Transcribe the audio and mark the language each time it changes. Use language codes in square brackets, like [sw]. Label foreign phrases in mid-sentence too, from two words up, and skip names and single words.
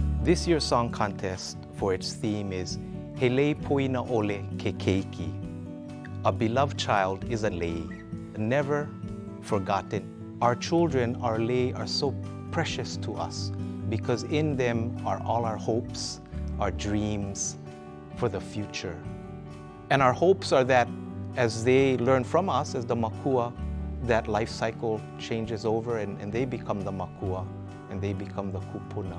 [en] This year's song contest for its theme is [haw] Hele Poina ʻOle ke Keiki. [en] A beloved child is a lei, never forgotten. Our children, our lei, are so precious to us because in them are all our hopes, our dreams for the future. And our hopes are that as they learn from us, as the makua, that life cycle changes over and they become the makua and they become the kupuna.